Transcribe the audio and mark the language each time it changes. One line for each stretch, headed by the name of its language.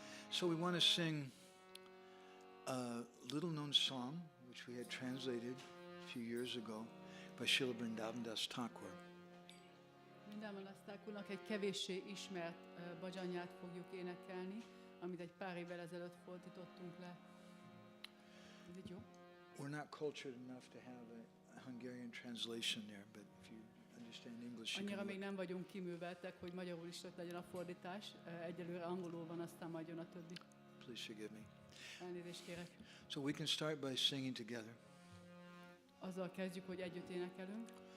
English: So we want to sing a little-known song, which we had translated a few years ago by Srila Vrindavan Thakur.
Hungarian: Vrindavan Thakurnak egy kevéssé ismert bhajanját fogjuk énekelni, amit egy pár évvel ezelőtt fordítottunk le. Ez így jó?
English: We're not cultured enough to have a Hungarian translation there, but if you understand English,
Hungarian: annyira még nem vagyunk kiműveltek, hogy magyarul is ott legyen a fordítás. Egyelőre angolul van, aztán majd jön a többi.
English: Please forgive me.
Hungarian: Elnézést kérek.
English: So we can start by singing together.
Hungarian: Azzal kezdjük, hogy együtt énekelünk.